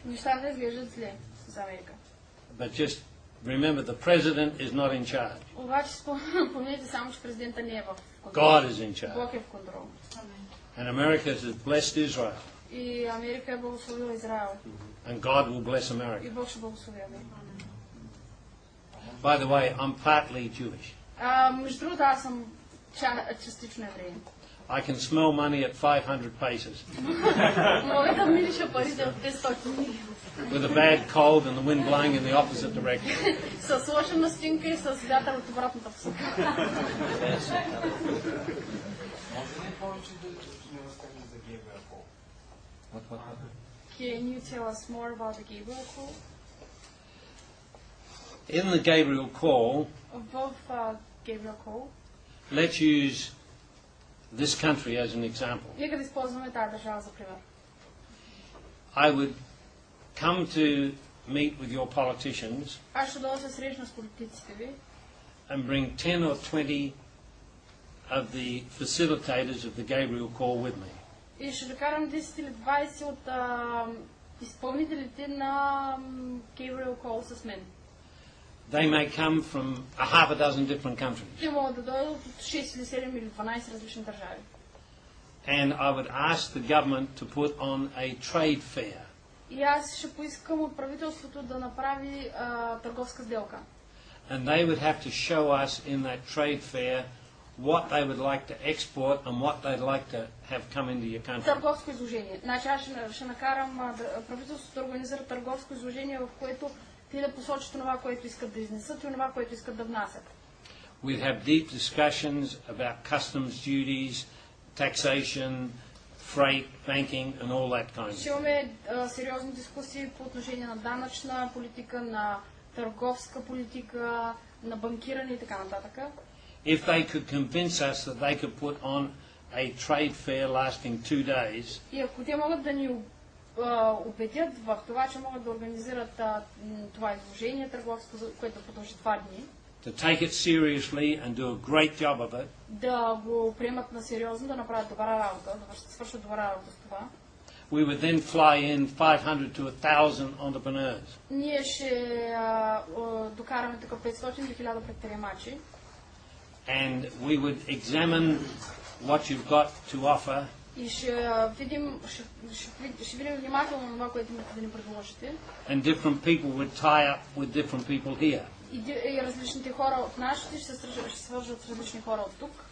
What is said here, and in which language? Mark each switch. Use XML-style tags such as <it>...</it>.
<bg>нещата изглеждат зле за Америка.</bg> <en>But just remember, the president is not in charge.</en> <bg>Обаче помните само, че президента не е в контрол.</bg> <en>God is in charge.</en> <bg>Бог е в контрол.</bg> <en>And America has blessed Israel.</en> <bg>И Америка е благословила Израел.</bg> <en>And God will bless</en> <bg>И</bg> <en>America.</en> <bg>Бог ще благослови Америка.</bg> <en>By the way, I'm partly Jewish.</en> <bg>Между другото, аз съм частично евреин.</bg> <en>I can smell money at 500 paces.</en> <bg>Мога да мириша парите от 500.</bg> <en>With a bad cold and the wind blowing in the opposite direction.</en> <bg>С лоша настинка и с вятър от обратната посока.</bg> <en>Can you tell us more about the Gabriel call? In the Gabriel call,</en> <bg>В Gabriel call,</bg> <en>let's use this country as an example.</en> <bg>Нека да използваме тази държава за пример.</bg> <en>I would come to meet with your politicians</en> <bg>Аз ще дойда да се срещна с политиците ви</bg> <en>and bring 10 or 20 of the facilitators of the Gabriel call with me.</en> <bg>и ще докарам 10 или 20 от изпълнителите на Gabriel Call с мен.</bg> <en>They may come from a half a dozen different countries.</en> <bg>Те могат да дойдат от 6 или 7 или 12 различни държави.</bg> <en>And I would ask the government to put on a trade fair.</en> <bg>И аз ще поискам от правителството да направи търговска сделка.</bg> <en>And they would have to show us in that trade fair what they would like to export and what they'd like to have come into your country.</en> <bg>Търговско изложение. Значи аз ще накарам правителството да организира търговско изложение, в което те да посочат това, което искат да изнесат и това, което искат да внасят.</bg> <en>We'd have deep discussions about customs duties, taxation, freight, banking and all that kind of</en> <bg>Ще имаме сериозни дискусии по отношение на данъчна политика, на търговска политика, на банкиране и така нататък.</bg> <en>If they could convince us that they could put on a trade fair lasting 2 days,</en> <bg>и ако те могат да ни убедят в това, че могат да организират това изложение търговско, което продължи 2 дни,</bg> <en>to take it seriously and do a great job of it,</en> <bg>да го приемат на сериозно, да направят добра работа, да свършат добра работа с това,</bg> <en>we would then fly in 500 to 1,000 entrepreneurs.</en> <bg>ние ще докараме тук 500 до 1000 предприемачи.</bg> <en>And we would examine what you've got to offer.</en> <bg>И ще видим внимателно това, което имате да ни предложите.</bg> <en>And different people would tie up with different people here.</en> <bg>И различните хора от нашите ще се свържат с различни хора от тук.</bg>